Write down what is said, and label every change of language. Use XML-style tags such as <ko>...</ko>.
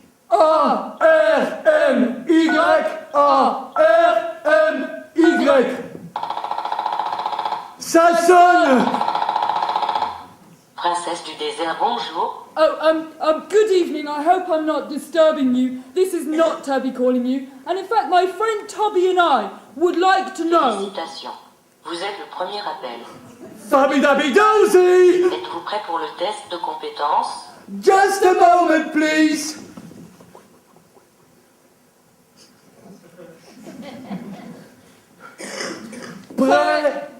<en>A-R-M-Y, A-R-M-Y.</en> <fr>Ça sonne! Princesse du désert, bonjour.</fr> <en>Oh, good evening. I hope I'm not disturbing you. This is not Tubby calling you. And in fact, my friend Tubby and I would like to know...</en> <fr>Félicitations. Vous êtes le premier appel. Fabidabidozy! Êtes-vous prêt pour le test de compétences?</fr> <en>Just a moment, please!</en> <fr>Prêt?</fr>